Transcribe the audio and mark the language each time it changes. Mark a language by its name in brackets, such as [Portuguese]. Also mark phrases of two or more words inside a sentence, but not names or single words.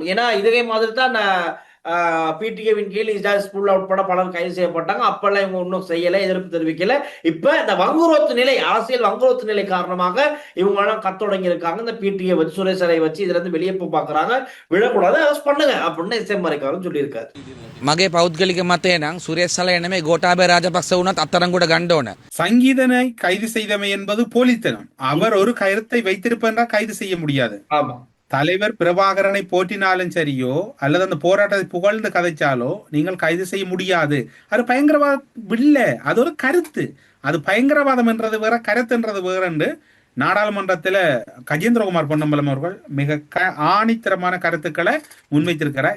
[Tamil] ஏன்னா இதே மாதிரி தான் பிடிஏவின் கீழ் இஜாஸ் ஹிஸ்புல்லா உட்பட பலர் கைது செய்யப்பட்டாங்க. அப்பெல்லாம் இவங்க ஒன்றும் செய்யல, எதிர்ப்பு தெரிவிக்கல. இப்ப இந்த வங்குரோத்து நிலை, அரசியல் வங்குரோத்து நிலை காரணமாக இவங்க எல்லாம் கத்தொடங்கி இருக்காங்க. இந்த பிடிஏ வச்சு சுரேசரை வச்சு இதுல இருந்து வெளியே பாக்குறாங்க. விழக்கூடாது, அரெஸ்ட் பண்ணுங்க அப்படின்னு எஸ்எம் மறைக்காரும் சொல்லியிருக்காரு. [Sinhala] මගේ පෞද්ගලික මතය නම් සුරේෂ් සලය නෙමෙයි ගෝඨාභය රාජපක්ෂ වුණත් අත්අඩංගුවට ගන්න ඕන. [Tamil] சங்கீதனை கைது செய்தமை என்பது போலித்தனம். அவர் ஒரு கருத்தை வைத்திருப்பென்றால் கைது செய்ய முடியாது. ஆமா, தலைவர் பிரபாகரனை போற்றினாலும் சரியோ அல்லது அந்த போராட்டத்தை புகழ்ந்து கதைச்சாலோ நீங்கள் கைது செய்ய முடியாது. அது பயங்கரவாதம் இல்லை, அது ஒரு கருத்து. அது பயங்கரவாதம் என்றது வேற, கருத்துன்றது வேற என்று நாடாளுமன்றத்தில் கஜேந்திரகுமார் பொன்னம்பலம் அவர்கள் மிக ஆணித்தரமான கருத்துக்களை முன்வைத்திருக்கிறார்.